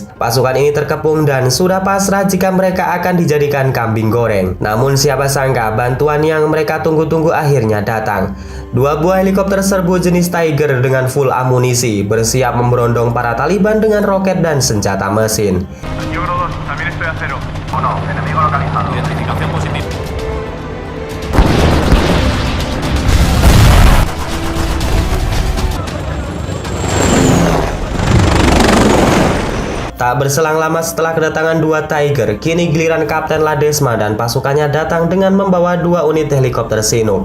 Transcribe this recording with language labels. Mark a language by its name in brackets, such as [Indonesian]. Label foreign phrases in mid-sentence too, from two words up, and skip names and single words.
[Indonesian] Pasukan ini terkepung dan sudah pasrah jika mereka akan dijadikan kambing goreng. Namun siapa sangka bantuan yang mereka tunggu-tunggu akhirnya datang. 2 buah helikopter serbu jenis Tiger dengan full amunisi bersiap memberondong para Taliban dengan roket dan senjata mesin. [Spanish] Yoro 2, también estoy a cero. 1, enemigo localizado. Identificación positiva. [Indonesian] Tak berselang lama setelah kedatangan 2 Tiger, kini giliran Kapten Ladesma dan pasukannya datang dengan membawa 2 unit helikopter Chinook.